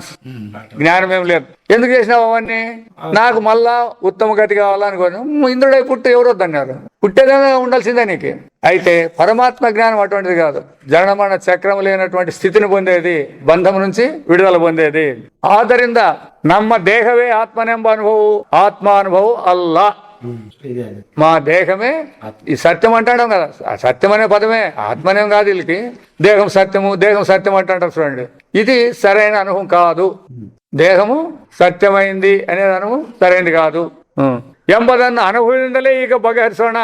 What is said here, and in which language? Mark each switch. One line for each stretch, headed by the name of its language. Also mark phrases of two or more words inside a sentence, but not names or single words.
Telugu: జ్ఞానం ఏం లేదు. ఎందుకు చేసినావు అవన్నీ? నాకు మళ్ళా ఉత్తమ గతి కావాలనుకోని ఇంద్రుడై పుట్టి ఎవరు వద్దన్నారు? పుట్టేదైనా ఉండాల్సిందే నీకు. అయితే పరమాత్మ జ్ఞానం అటువంటిది కాదు. జనన చక్రం లేనటువంటి స్థితిని పొందేది, బంధం నుంచి విడుదల పొందేది.
Kannada: ಆದ್ದರಿಂದ ನಮ್ಮ ದೇಹವೇ ಆತ್ಮನೆಂಬ ಅನುಭವ, ಆತ್ಮಾನುಭವ ಅಲ್ಲ.
Telugu: మా దేహమే ఈ సత్యం అంటాం కదా, సత్యం అనే పదమే ఆత్మనేం కాదు. వీళ్ళకి దేహం సత్యము, దేహం సత్యం అంటారు చూడండి. ఇది సరైన అనుభవం కాదు. దేహము సత్యమైంది అనేది అనుభవం సరైనది కాదు. ఎంబదన్న అనుభవిందలే ఇక బగహరిసోణ.